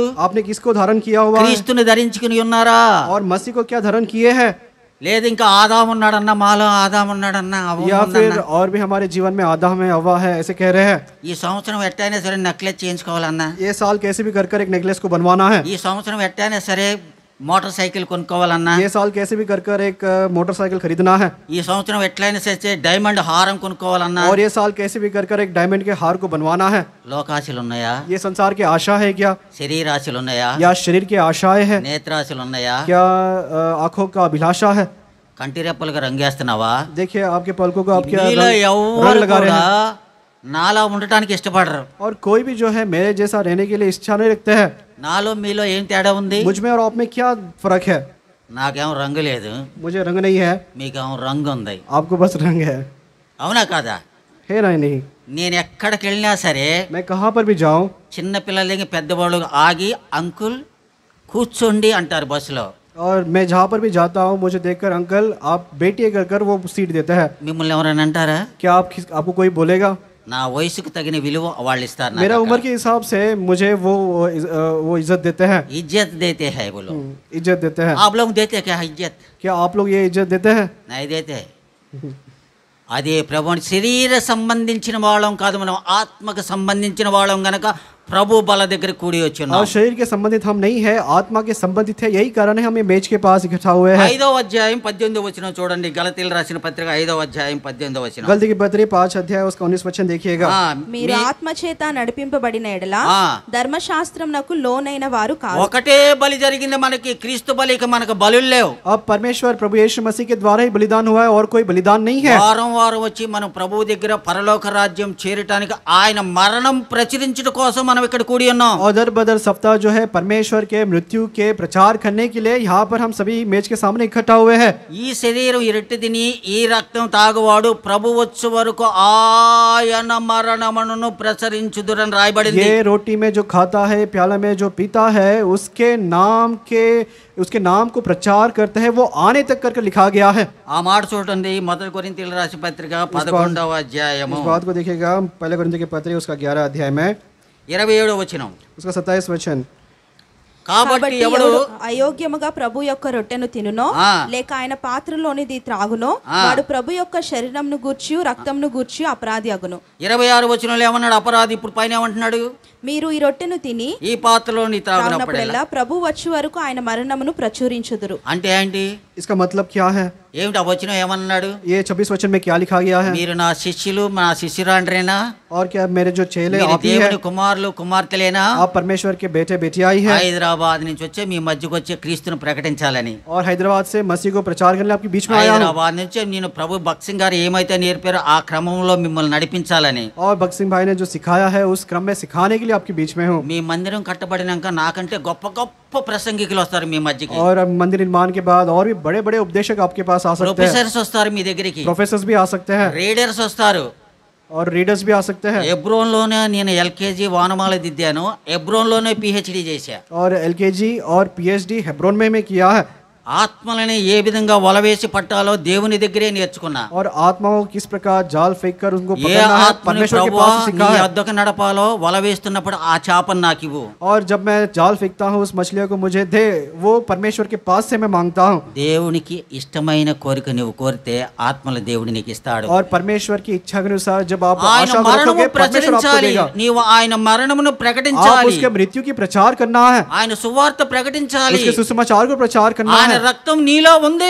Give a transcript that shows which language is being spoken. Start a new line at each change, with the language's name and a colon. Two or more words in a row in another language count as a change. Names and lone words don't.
Hindi: आपने किसको धारण किया हुआ है?
Telugu: క్రీస్తుని ధరించుకొని ఉన్నారా?
Hindi: और मसीह को क्या धारण किए हैं?
Telugu: లేదు ఇంకా ఆదాము ఉన్నాడన్నా, మాలో ఆదాము ఉన్నాడన్నా, అవ్వ
Hindi: या
Telugu: ఉందన్నా.
Hindi: फिर और भी हमारे जीवन में आदम है, हव्वा है, ऐसे कह रहे हैं.
Telugu: ఈ సంవత్సరం ఎట్టయినా సరే నెక్లెస్ చేయించుకోవాలన్నా,
Hindi: ये साल कैसे भी कर कर एक नेकलेस को बनवाना है.
Telugu: ఈ సంవత్సరం ఎట్టయినా సరే మోటార్ సైకిల్ కొనుక్కోవాలన్నా,
Hindi: ये साल कैसे भी कर कर एक मोटरसाइकिल खरीदना है.
Telugu: ఈ సంవత్సరం ఎట్లయినా సరే డైమండ్ హారం కొనుక్కోవాలన్నా,
Hindi: और ये साल कैसे भी कर कर एक डायमंड के हार को बनवाना है.
Telugu: లోకాశలు ఉన్నాయా?
Hindi: ये संसार की आशा है क्या?
Telugu: శరీరాశలు ఉన్నాయా?
Hindi: या शरीर की आशाएं हैं?
Telugu: నేత్రాశలు ఉన్నాయా?
Hindi: क्या आंखों का अभिलाषा है?
Telugu: కంటి రెప్పలుగా రంగేస్తున్నావా?
Hindi: देखिए आपके पलकों को आप क्या
Telugu: మీలో
Hindi: रंग
Telugu: ఎవరు
Hindi: लगा रहे
Telugu: కూడా
Hindi: हैं.
Telugu: నాలా ఉండటానికి ఇష్టపడరు.
Hindi: और कोई भी जो है मेरे जैसा रहने के लिए इच्छा नहीं रखते हैं.
Telugu: నాలో మీలో ఏం తేడా ఉంది?
Hindi: मुझ में और आप में क्या फर्क है?
Telugu: నాకేం రంగు లేదు,
Hindi: मुझे रंग नहीं है,
Telugu: మీకేం రంగు ఉంది.
Hindi: आपको बस रंग है.
Telugu: అవునా కాదా?
Hindi: है ना? नहीं.
Telugu: నేను ఎక్కడికి వెళ్ళినా సరే
Hindi: मैं कहाँ पर भी जाऊँ,
Telugu: చిన్న పిల్లల దగ్గర పెద్దవాళ్ళు ఆగి అంకుల్ కూర్చోండి అంటారు బస్సులో.
Hindi: और मैं जहाँ पर भी जाता हूँ, मुझे देखकर अंकल आप बैठिए कर कर वो सीट देते हैं.
Telugu: మిమ్మల్ని ఎవరైనా అంటారా?
Hindi: क्या आपको कोई बोलेगा?
Telugu: నా వయసుకు తగిన విలువ వాళ్ళు ఇస్తారు.
Hindi: मेरा उम्र के हिसाब से मुझे वो इज्जत देते हैं. इज्जत देते हैं वो लोग. इज्जत देते हैं. आप लोग देते क्या इज्जत? क्या आप लोग ये इज्जत देते हैं? नहीं देते.
Telugu: అదే ప్రభు శరీర సంబంధించిన వాళ్ళం కాదు, మనం ఆత్మకు సంబంధించిన వాళ్ళం గనక ప్రభు బల దగ్గర కూడి వచ్చున్నాం.
Hindi: और शरीर के संबंधित हम नहीं है, आत्मा के संबंधित है. यही कारण है हम ये मेज के पास इकट्ठा हुए हैं.
Telugu: 5వ అధ్యాయం 18వ వచనం చూడండి. గలతీయులకు రాసిన పత్రిక 5వ అధ్యాయం 18వ వచనం.
Hindi: गलती की पत्री 5 अध्याय उसका 19 वचन देखिएगा.
Telugu: మీరు ఆత్మచేత నడిపింపబడిన ఎడల ధర్మశాస్త్రమునకు లోనైన వారు కాదు. ఒకటే బలి జరిగింది మనకి, క్రీస్తు బలికి మనకు బలులు లేవు.
Hindi: अब परमेश्वर प्रभु यीशु मसीह के द्वारा ही बलिदान हुआ है और कोई बलिदान नहीं है.
Telugu: వారం వారం వచ్చి మనం ప్రభువు దగ్గర పరలోక రాజ్యం చేరటానికి ఆయన మరణం ప్రచురించడం కోసం మనం ఇక్కడ కూడి ఉన్నాం.
Hindi: और दर बदर सप्ताह जो है परमेश्वर के मृत्यु के प्रचार करने के लिए यहाँ पर हम सभी मेज के सामने इकट्ठा हुए हैं.
Telugu: ఈ శరీరం ఇరట్టి తిని ఈ రక్తం తాగువాడు ప్రభు వచ్చు వరకు ఆయన మరణమును ప్రచురించుదురని రాయబడింది.
Hindi: ये रोटी में जो खाता है, प्याला में जो पीता है, उसके नाम को प्रचार करता है, वो आने तक करके लिखा गया है.
Telugu: ఆ మాట చూడండి. 1 కొరింథీయులకు రాసిన పత్రిక 11వ అధ్యాయము
Hindi: इस बात को देखिएगा. पहले कोरिन्थियों के पत्र उसका 11 अध्याय में
Telugu: 27వ వచనం.
Hindi: उसका 27 वचन.
Telugu: కాబట్టి ఎవడు అయోగ్యముగా ప్రభు యొక్క రొట్టెను తినునో లేక ఆయన పాత్రలోనిది త్రాగునో వాడు ప్రభు యొక్క శరీరంను గూర్చి రక్తంను గూర్చి అపరాధి అగును. 26వ వచనంలో ఏమన్నాడు? అపరాధి. ఇప్పుడు పైన ఏమంటున్నాడు? మీరు ఈ రొట్టెను తిని ఈ పాత్రలోని త్రాగినప్పుడల్లా ప్రభు వచ్చే వరకు ఆయన మరణమును ప్రచురించుదురు. అంటే ఏంటి?
Hindi: इसका मतलब क्या है?
Telugu: ఏమిటి ఆ వచనం ఏమన్నాడు?
Hindi: ये 26 वचन में क्या लिखा गया है?
Telugu: మీరు నా శిష్యులు మా శిష్యురాండ్రేనా?
Hindi: और क्या मेरे जो चेले
Telugu: మీరు
Hindi: आप ही है?
Telugu: దేవుని కుమారులు కుమార్తెలేనా?
Hindi: आप परमेश्वर के बेटे बेटियां ही है।
Telugu: హైదరాబాద్ నుంచి వచ్చే మీ మధ్యకు వచ్చే క్రీస్తును ప్రకటించాలని,
Hindi: और हैदराबाद से मसीह को प्रचार करने आपके बीच में आया हूँ।
Telugu: హైదరాబాద్ నుంచి నేను ప్రభు భక్త్ సింగ్ గారు ఏమైతే నేర్పారో ఆ క్రమంలో మిమ్మల్ని నడిపించాలని,
Hindi: और भगत सिंह भाई ने जो सिखाया है उस क्रम में सिखाने के लिए आपके बीच में हूँ।
Telugu: మీ మందిరం కట్టబడినాక నాకంటే గొప్ప గొప్ప ప్రసంగికులు వస్తారు మీ మధ్యకి,
Hindi: और अब मंदिर निर्माण के बाद और भी बड़े बड़े उपदेशक आपके पास आ सकते हैं।
Telugu: ప్రొఫెసర్స్ వస్తారు మీ దగ్గరికి,
Hindi: प्रोफेसर्स भी आ सकते हैं
Telugu: రీడర్స్ వస్తారు।
Hindi: और रीडर्स भी आ सकते हैं।
Telugu: హెబ్రోన్లోనే నేను ఎల్కేజీ వానమాల దిద్దాను, హెబ్రోన్లోనే పిహెచ్డి చేశా।
Hindi: और एलकेजी और पीएचडी हेब्रोन में किया है।
Telugu: ఆత్మలని ఏ విధంగా వలవేసి పట్టాలో దేవుని దగ్గరే నేర్చుకున్నా।
Hindi: और आत्माओं किस प्रकार जाल फेंक कर उनको
Telugu: ఏ
Hindi: पकड़ना है
Telugu: ఆత్మని
Hindi: परमेश्वर के
Telugu: ప్రభువా
Hindi: पास से
Telugu: నీ
Hindi: सीखा है।
Telugu: వద్దకు నడపాలో వల వేస్తున్నప్పుడు ఆ చేపను నాకు ఇవ్వు।
Hindi: और जब मैं जाल फेंकता हूँ उस मछलियों को मुझे दे, वो परमेश्वर के पास से मैं मांगता हूँ।
Telugu: దేవునికి ఇష్టమైన కోరిక నువ్వు కోరితే ఆత్మల దేవుడు నీకు ఇస్తాడు।
Hindi: और परमेश्वर की इच्छा के अनुसार जब आप
Telugu: ఆయన
Hindi: आशा
Telugu: మరణము
Hindi: रखोगे परमेश्वर आपको
Telugu: ప్రచురించాలి,
Hindi: देगा।
Telugu: నీవు ఆయన మరణమును
Hindi: आप
Telugu: ప్రకటించాలి,
Hindi: उसके मृत्यु की प्रचार करना है,
Telugu: ఆయన సువార్త ప్రకటించాలి।
Hindi: उसके सुसमाचार को प्रचार करना
Telugu: ఆయన
Hindi: है।
Telugu: రక్తం నీలో ఉంది,